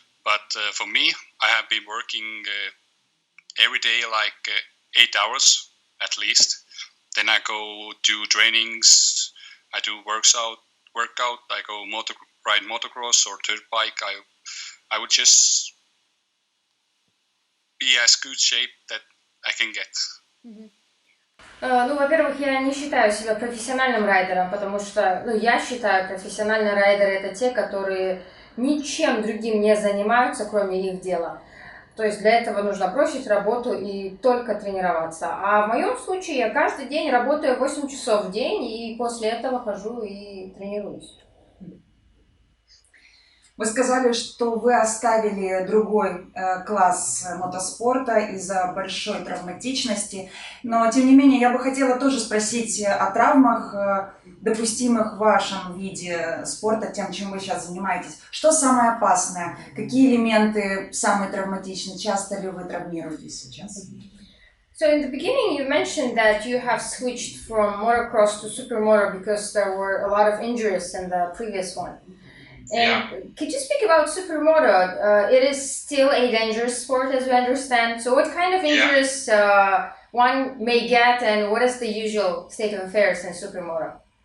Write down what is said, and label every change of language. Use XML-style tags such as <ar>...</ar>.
<en>But for me, I have been working every day like 8 hours at least. Then I go do trainings. I do workout. I go ride motocross or dirt bike. I would just be as good shape that I can get.</en> <ru>Ну, во-первых, я не считаю себя профессиональным райдером, потому что, я считаю, профессиональные райдеры это те, которые ничем другим не занимаются, кроме их дела. То есть для этого нужно бросить работу и только тренироваться. А в моем случае я каждый день работаю 8 часов в день и после этого хожу и тренируюсь. Вы сказали, что вы оставили другой класс мотоспорта из-за большой травматичности, но тем не менее я бы хотела тоже спросить о травмах, допустимых в вашем виде спорта, тем, чем вы сейчас занимаетесь. Что самое опасное? Какие элементы самые травматичные? Часто ли вы травмируетесь сейчас?</ru> <en>So in the beginning you mentioned that you have switched from motocross to supermoto because there were a lot of injuries in the previous one. And could you speak about Supermoto? It is still a dangerous sport, as we understand. So, what kind of injuries one may get, and what is the usual state of affairs in Supermoto?</en>